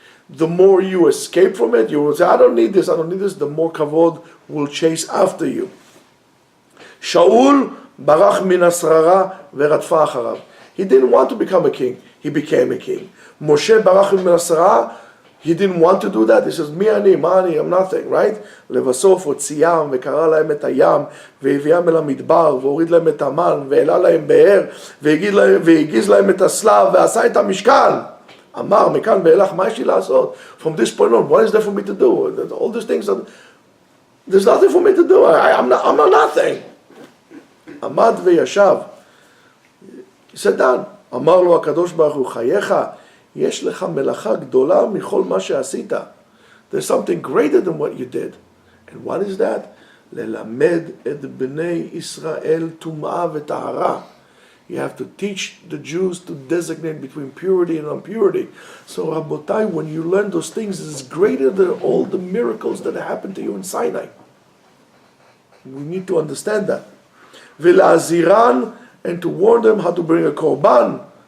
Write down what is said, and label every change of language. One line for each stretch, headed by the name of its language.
English: The more you escape from it, you will say, I don't need this, the more kavod will chase after you.
Hebrew: Shaul barach min hasrara veratfa acharav.
English: He didn't want to become a king, he became a king.
Hebrew: Moshe barach min hasrara,
English: he didn't want to do that. He says,
Hebrew: Mi ani, ma ani,
English: I'm nothing, right?
Hebrew: לבסוף הוציאם וקרא להם את הים והביאם אל המדבר והוריד להם את המן והעלה להם באר והגיז להם את הסלב ועשה את המשכן. אמר, מכאן ואילך, מה יש לי לעשות?
English: From this point on, what is there for me to do? All these things, there's nothing for me to do. I'm a nothing.
Hebrew: עמד וישב.
English: He sat down.
Hebrew: אמר לו הקדוש ברוך הוא, חייך, יש לך מלאכה גדולה מכל מה שעשית.
English: There's something greater than what you did. And what is that?
Hebrew: ללמד את בני ישראל טומאה וטהרה.
English: You have to teach the Jews to designate between purity and impurity. So Rabotai, when you learn those things, it's greater than all the miracles that happened to you in Sinai. We need to understand that.
Hebrew: ולהזהירן,
English: and to warn them how to bring a korban.